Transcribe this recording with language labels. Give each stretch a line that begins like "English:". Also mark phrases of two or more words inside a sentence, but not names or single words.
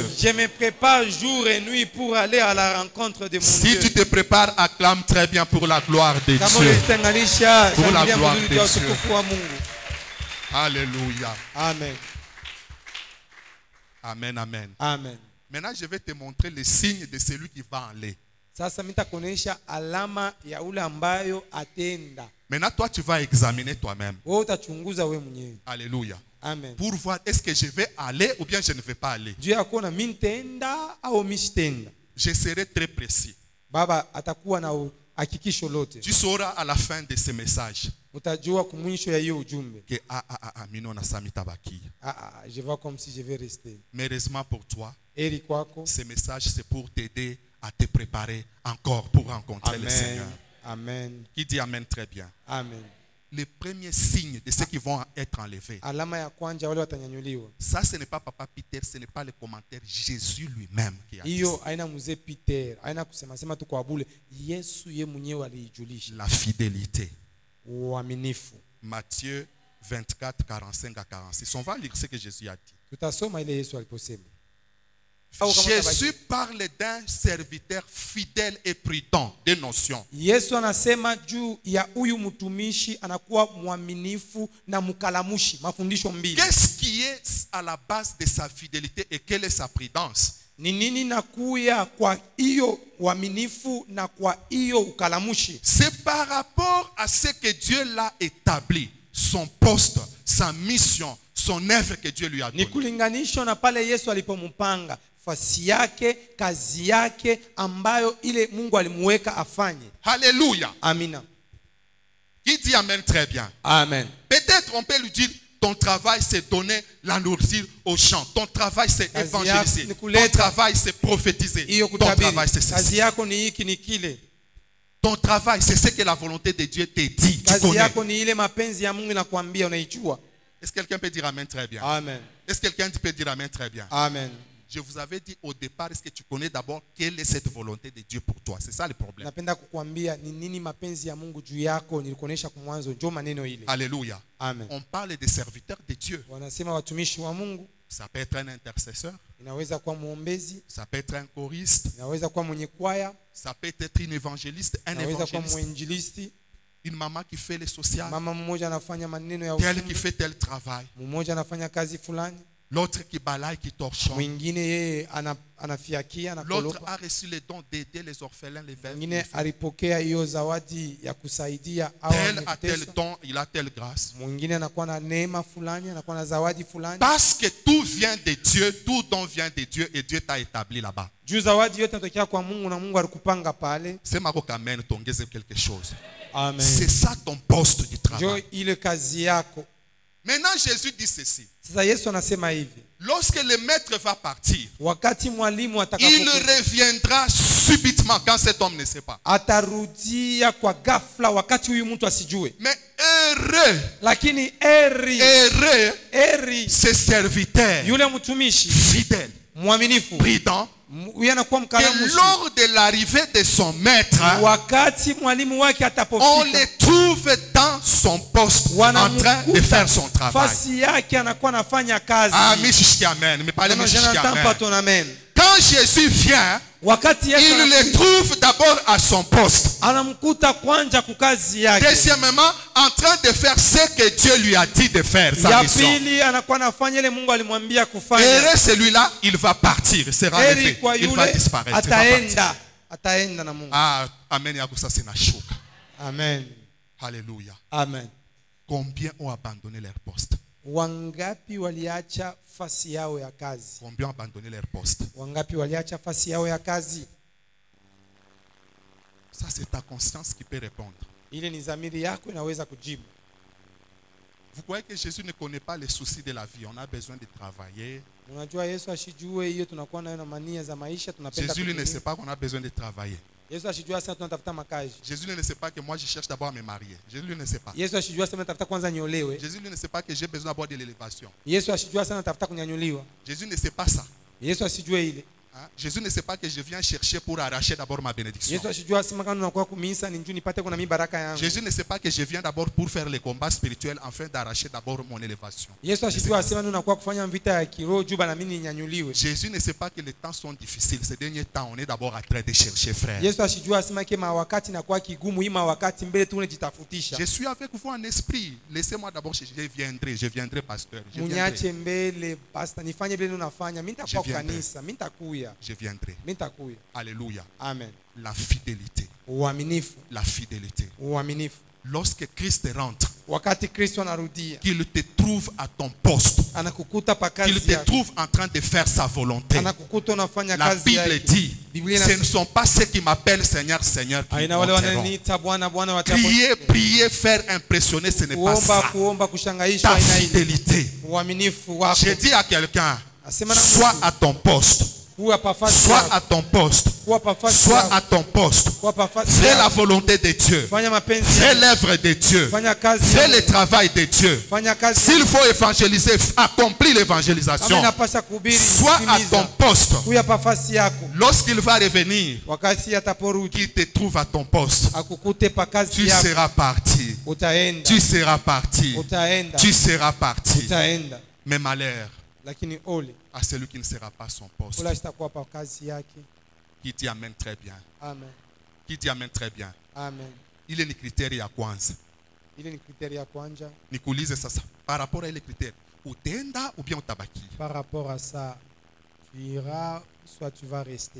French: Je me prépare jour et nuit pour aller à la rencontre de mon Si Dieu. tu te prépares, acclame très bien pour la gloire de
Swahili: Kama
French: Dieu.
Swahili: ulitenganisha,
French: Pour la
Swahili: shangilia
French: gloire
Swahili: mzuri
French: de
Swahili: kwa
French: Dieu.
Swahili: utukufu wa Mungu.
French: Alléluia. Amen. Amen, amen. Amen. Maintenant, je vais te montrer les signes de celui qui va aller.
Swahili: Sasa nitakuonesha alama ya ule ambayo atenda.
French: Maintenant, toi, tu vas examiner toi-même.
Swahili: Wewe utachunguza wewe mwenyewe.
French: Alléluia. Amen. Pour voir est-ce que je vais aller ou bien je ne vais pas aller.
Swahili: Juu ya kuona mimi nitaenda au mimi sitaenda.
French: Je serai très précis.
Swahili: Baba atakuwa na hakikisho lote.
French: Tu sauras à la fin de ce message
Swahili: Utajua kumwisho ya hiyo ujumbe. que Minona Sami Tabaki.
French: Je vois comme si je vais rester. Mais heureusement pour toi,
Swahili: Heri kwako.
French: ce message c'est pour t'aider à te préparer encore pour rencontrer le Amen. Seigneur. Amen. Qui dit Amen très bien. Amen. Les premiers signes de ceux qui vont être enlevés. Alama ya kwanza wale watanyanyuliwa. Ça, ce n'est pas Papa Peter, ce n'est pas le commentaire. Jésus lui-même qui a dit
Swahili: Hiyo
French: ça.
Swahili: haina mzee Peter, haina kusema sema tu kwa bure. Yesu ye mwenyewe aliijulisha.
French: La fidélité.
Swahili: Uaminifu.
French: Matthieu 24, 45 à 46. On va lire ce que Jésus a dit. Tutasoma ile Yesu aliposema. Jésus parle d'un serviteur fidèle et prudent. Des notions.
Swahili: Yesu anasema juu ya huyu mtumishi anakuwa mwaminifu na mkalamushi, mafundisho mbili.
French: Qu'est-ce qui est à la base de sa fidélité et quelle est sa prudence?
Swahili: Ni nini nakuya kwa hiyo uaminifu na kwa hiyo ukalamushi?
French: C'est par rapport à ce que Dieu l'a établi, son poste, sa mission, son œuvre que Dieu lui a
Swahili: Ni
French: donnée.
Swahili: kulinganisho na pale Yesu alipompanga fasi yake, kazi yake ambayo ile Mungu alimuweka afanye. Alléluia. Amina.
French: Qui dit Amen très bien. Amen. Peut-être on peut lui dire, ton travail c'est donner la nourriture aux champs. Ton travail c'est
Swahili: Kazi
French: évangéliser.
Swahili: yako ni
French: Ton
Swahili: kuleta
French: travail c'est prophétiser.
Swahili: Hiyo
French: Ton
Swahili: kutabiri.
French: travail c'est
Swahili: Kazi
French: ceci.
Swahili: yako ni hiki ni kile.
French: Ton travail c'est ce que la volonté de Dieu te dit. Tu
Swahili: Kazi
French: connais.
Swahili: yako ni ile mapenzi ya Mungu inakwambia unaijua.
French: Est-ce que quelqu'un peut dire Amen très bien? Amen. Est-ce que quelqu'un peut dire Amen très bien? Amen. Je vous avais dit au départ, est-ce que tu connais d'abord quelle est cette volonté de Dieu pour toi? C'est ça le problème.
Swahili: Napenda kukuambia ni nini mapenzi ya Mungu juu yako, nilikuonesha kwa mwanzo, njoo maneno ile.
French: Alléluia. Amen. On parle des serviteurs de Dieu.
Swahili: Wanasema watumishi wa Mungu,
French: Ça peut être un intercesseur,
Swahili: inaweza kuwa muombezi,
French: ça peut être un choriste,
Swahili: inaweza kuwa mwenye kwaya,
French: ça peut être une évangéliste, un
Swahili: inaweza kuwa
French: évangéliste,
Swahili: mwinjilisti,
French: une maman qui fait le social,
Swahili: mama mmoja anafanya maneno ya
French: tel qui
Swahili: utume,
French: fait tel travail,
Swahili: mmoja anafanya kazi fulani,
French: l'autre qui balaye, qui torchonne,
Swahili: mwingine yeye anafiakia,
French: l'autre
Swahili: anakolopa,
French: a reçu le don d'aider les orphelins, les veuves.
Swahili: mwingine alipokea hiyo zawadi ya kusaidia au
French: Tel a tel
Swahili: ametesa,
French: don, il a telle grâce.
Swahili: mwingine anakuwa na neema fulani, anakuwa na zawadi fulani.
French: Parce que tout vient de Dieu, tout don vient de Dieu et Dieu t'a établi là-bas.
Swahili: Juu zawadi yote inatokea kwa Mungu na Mungu alikupanga pale.
French: C'est Marco Amen, tongeze quelque chose. Amen. C'est ça ton poste du
Swahili: Njoo
French: travail.
Swahili: ile kazi yako.
French: Maintenant, Jésus dit ceci.
Swahili: Sasa Yesu anasema hivi,
French: Lorsque le maître va partir,
Swahili: wakati mwalimu
French: il
Swahili: atakapokuja
French: reviendra subitement quand cet homme ne sait pas.
Swahili: atarudia kwa ghafla wakati huyu mtu asijue.
French: Mais heureux,
Swahili: Lakini eri
French: ce serviteur
Swahili: yule mtumishi
French: fidèle,
Swahili: mwaminifu,
French: prudent,
Swahili: huyu anakuwa
French: que
Swahili: mkalamushi.
French: lors de l'arrivée de son maître,
Swahili: Wakati mwalimu wake
French: on
Swahili: atapofika,
French: le trouve dans son poste en train de faire son travail.
Swahili: fasi yake anakuwa anafanya kazi.
French: Ah, Mishiki Amen. Mais pas le
Swahili: Kama je
French: Mishiki n'entends pas Amen. ton amen. Quand Jésus vient,
Swahili: Wakati Yesu
French: il le
Swahili: anakuja,
French: trouve d'abord à son poste.
Swahili: anamkuta kwanja kukazi yake.
French: Deuxièmement, en train de faire ce que Dieu lui a dit de faire, sa
Swahili: Ya
French: mission.
Swahili: pili anakuwa anafanya ile Mungu alimwambia
French: Et
Swahili: kufanya.
French: celui-là, il va partir, il sera
Swahili: Heri
French: enlevé,
Swahili: kwa
French: il va
Swahili: yule
French: disparaître. il va partir.
Swahili: ataenda na Mungu.
French: Ah, Amen, Yakusa, c'est Nashuka. Amen. Alléluia. Amen. Combien ont abandonné leur poste?
Swahili: Wangapi waliacha fasi yao ya kazi?
French: Combien ont abandonné leur poste?
Swahili: Wangapi waliacha fasi yao ya kazi?
French: Ça, c'est ta conscience qui peut répondre.
Swahili: Ile ni dhamiri yako inaweza kujibu.
French: Vous croyez que Jésus ne connaît pas les soucis de la vie? On a besoin de travailler.
Swahili: Unajua Yesu ashijue hiyo tunakuwa nayo na mania za maisha tunapenda.
French: Jésus lui ne sait pas qu'on a besoin de travailler.
Swahili: Yesu ashijua sasa tunatafuta makazi.
French: Jésus lui ne sait pas que moi je cherche d'abord à me marier. Jésus lui ne sait pas.
Swahili: Yesu ashijua sasa natafuta kwanza niolewe.
French: Jésus lui ne sait pas que j'ai besoin d'abord de l'élévation.
Swahili: Yesu ashijua sasa natafuta kunyanyuliwa.
French: Jésus ne sait pas ça.
Swahili: Yesu asijue ile.
French: Hein? Jésus ne sait pas que je viens chercher pour arracher d'abord ma bénédiction.
Swahili: Yesu ashijua sema kama unakuwa kumisa ni njoo nipate kuna mibaraka yangu.
French: Jésus ne sait pas que je viens d'abord pour faire les combats spirituels afin d'arracher d'abord mon élévation.
Swahili: Yesu ashijua sema unakuwa kufanya vita ya kiroho juu bana mimi ninyanyuliwe.
French: Jésus ne sait pas que les temps sont difficiles. Ces derniers temps, on est d'abord en train de chercher, frère.
Swahili: Yesu ashijua sema kama wakati inakuwa kigumu hii wakati mbele tu unajitafutisha.
French: Je suis avec vous en esprit. Laissez-moi d'abord, je viendrai pasteur. Je
Swahili: Munyache
French: viendrai.
Swahili: mbele pastor nifanye vile unafanya mimi nitakuwa kanisa mimi nitakuya.
French: Je viendrai.
Swahili: Mitakuya.
French: Alléluia. Amen. La fidélité.
Swahili: Uaminifu.
French: La fidélité.
Swahili: Uaminifu.
French: Lorsque Christ rentre,
Swahili: Wakati Kristo anarudia,
French: qu'il te trouve à ton poste,
Swahili: anakukuta pa
French: qu'il
Swahili: kazi
French: te
Swahili: yako.
French: trouve en train de faire sa volonté.
Swahili: Anakukuta unafanya
French: La
Swahili: kazi
French: Bible
Swahili: yake.
French: dit,
Swahili: Biblia
French: ce ne
Swahili: inasema
French: sont pas ceux qui m'appellent Seigneur, Seigneur qui
Swahili: aina wale
French: m'enterront.
Swahili: wananiita Bwana Bwana watapo.
French: Prier, prier, faire impressionner, ce n'est pas ça.
Swahili: Kuomba kushangaishwa
French: Ta
Swahili: aina ile.
French: fidélité.
Swahili: Uaminifu wako.
French: J'ai dit à quelqu'un,
Swahili: Asema na
French: sois
Swahili: mtu,
French: à ton poste.
Swahili: kuwa pa fasi
French: Sois
Swahili: yako.
French: à ton poste.
Swahili: Kuwa pa fasi
French: Sois
Swahili: yako.
French: à ton poste.
Swahili: Kuwa pa fasi
French: Fais la
Swahili: yako.
French: volonté de Dieu.
Swahili: Fanya mapenzi
French: Fais
Swahili: yako.
French: l'œuvre de Dieu.
Swahili: Fanya kazi
French: Fais
Swahili: yako.
French: le travail de Dieu.
Swahili: Fanya kazi.
French: S'il faut évangéliser, accomplis l'évangélisation.
Swahili: Kama inapasha kuhubiri,
French: Sois à
Swahili: timiza.
French: ton poste.
Swahili: Kuya pa fasi yako.
French: Lorsqu'il va revenir,
Swahili: Wakati ataporudi
French: qu'il te trouve à ton poste,
Swahili: akukute pa kazi
French: tu
Swahili: yako.
French: seras parti.
Swahili: Utaenda.
French: Tu seras parti.
Swahili: Utaenda.
French: Tu seras parti.
Swahili: Utaenda.
French: Mais malheur
Swahili: Lakini ole
French: à celui qui ne sera pas son poste.
Swahili: ula sitakuwa pa kazi yake.
French: Qui dit amen très bien. Amen. Qui dit amen très bien. Amen.
Swahili: Ile ni kriteria ya kwanza. Ile ni kriteria ya kwanza. Nikuulize sasa,
French: par rapport à
Swahili: ile kriteria, utaenda
French: ou bien
Swahili: utabaki?
French: Par rapport à ça, tu iras soit tu vas rester.